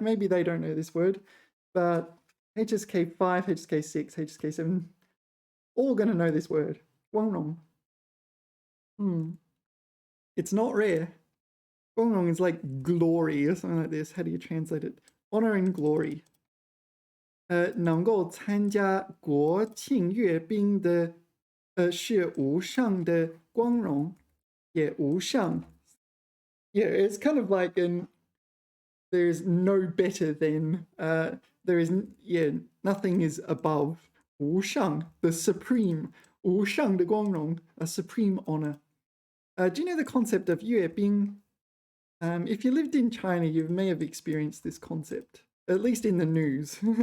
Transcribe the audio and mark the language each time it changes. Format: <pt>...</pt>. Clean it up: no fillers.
<en>Maybe they don't know this word, but HSK 5, HSK 6, HSK 7, all going to know this word.</en> <zh>光荣.</zh> <en>It's not rare. 光荣 is like glory or something like this. How do you translate it? Honor and glory.</en> <zh>能够参加国庆阅兵的是无上的光荣.</zh> <en>Yeah, 无上. Yeah, it's kind of like there's no better than there is, nothing is above 无上, the supreme, 无上的光荣, a supreme honor. Do you know the concept of 阅兵? If you lived in China, you may have experienced this concept, at least in the news.</en>